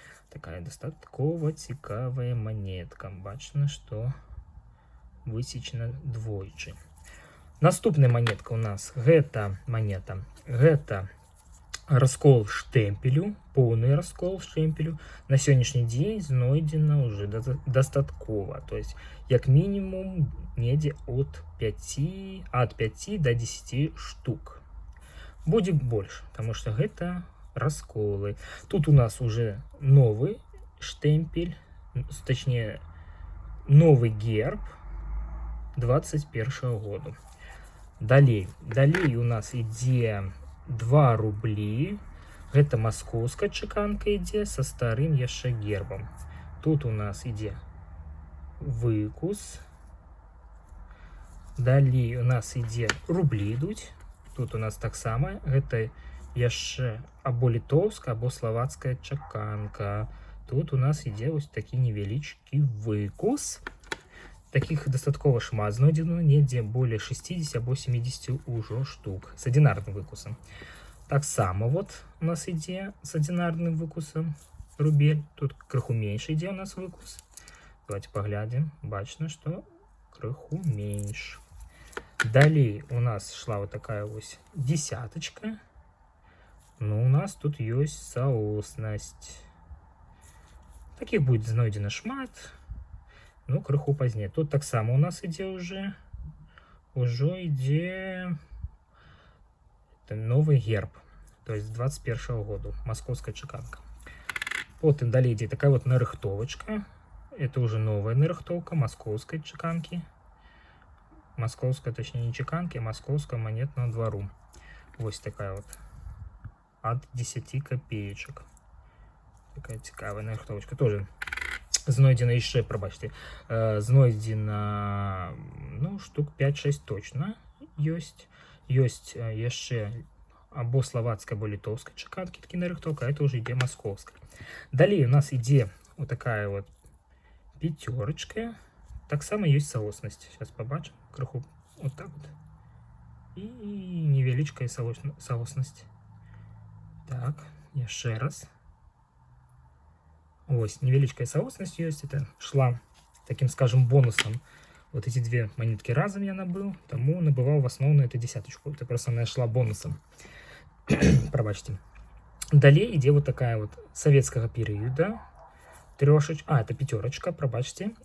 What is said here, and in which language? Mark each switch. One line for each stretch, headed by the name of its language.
Belarusian: Такая дастаткова цікавая монетка. Бачна, што высечана двойчы. Наступная монетка у нас гэта монета. Гэта раскол штэмпелю, поўны раскол штэмпелю. На сённяшні дзень знойдзена уже дастаткова. То есть, як мінімум, недзе от 5 до 10 штук. Будзе больш, потому что гэта расколы. Тут у нас
Russian: уже новый штемпель, точнее, новый герб
Belarusian: 21 году. Далей у нас ідзе 2 рублі. Гэта маскоўская чаканка ідзе са старым яшчэ гербам. Тут у нас ідзе выкус. Далей у нас ідзе рублі ідуць. Тут у нас таксама гэта яшчэ або літоўская, або славацкая чаканка. Тут у нас ідзе вось такі невялічкі выкус. Таких дастаткова шмат знойдзена, недзе более 60 або 70 ўжо штук з адзінарным выкусам. Таксама вот у нас ідзе з адзінарным выкусам рубель. Тут крыху менш ідзе у нас выкус. Давайте паглядзім. Бачна, што крыху менш. Далей у нас шла вот такая вось десяточка. Ну, у нас тут ёсць саоснасць. Таких будет знойдзена шмат. Ну, крыху пазней. Тут таксама у нас ідзе ўжо ідзе новый герб, то есть 21 году, маскоўская чаканка. Потым далей ідзе такая вот нарыхтовачка.
Russian: Это уже новая нарыхтовка
Belarusian: маскоўскай чаканкі. Маскоўская, точнее, не чаканкі, а маскоўская монетного двору. Вось такая вот от 10 копеечек. Такая цікавая нарыхтовачка. Тоже знойдзена яшчэ, прабачце, знойдзена, ну, штук 5-6 точно ёсць. Ёсць яшчэ або славацкая, або літоўская чаканкі, такі нарыхтоўка, а это уже ідзе маскоўская. Далей у нас ідзе вот такая вот пятерочка. Таксама ёсць саоснасць. Сейчас побачым. Крыху вот так вот. І невялічкая саоснасць. Так, яшчэ раз.
Russian: Ось, невеличкая соосность есть. Это шла таким, скажем, бонусом. Вот эти 2 монетки разом я набыл. Тому набывал в основном эту десяточку. Это просто она шла бонусом. Пробачьте. Далее идет вот такая вот советского периода. Это пятерочка, пробачьте.